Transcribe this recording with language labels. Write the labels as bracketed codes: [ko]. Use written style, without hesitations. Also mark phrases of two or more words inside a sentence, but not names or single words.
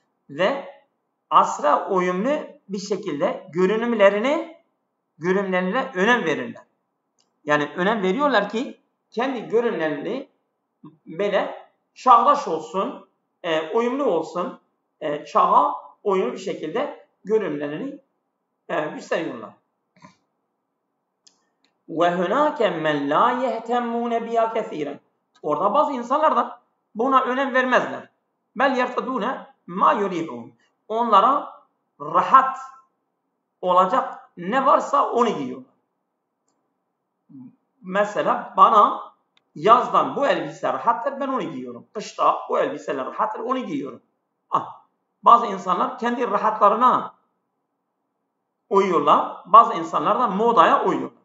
[tr] Ve asra uyumlu bir şekilde görünümlerini görünümlerine önem verirler. Yani önem veriyorlar ki kendi görünümlerini böyle çağdaş olsun, uyumlu olsun, çağa uyumlu bir şekilde görünümlerini gösteriyorlar. [ar] وَهُنَاكَ مَنْ لَا يَهْتَمُّونَ بِيَا كَثِيرًا. [tr] Orada bazı insanlar da buna önem vermezler. [ar] بَلْ يَرْتَدُونَ مَا يُرِيبُونَ. [tr] Onlara rahat olacak ne varsa onu giyiyorlar. Mesela bana yazdan bu elbise rahattır, ben onu giyiyorum. Kışta bu elbiseler rahattır, onu giyiyorum. Bazı insanlar kendi rahatlarına uyuyorlar, bazı insanlar da modaya uyuyorlar.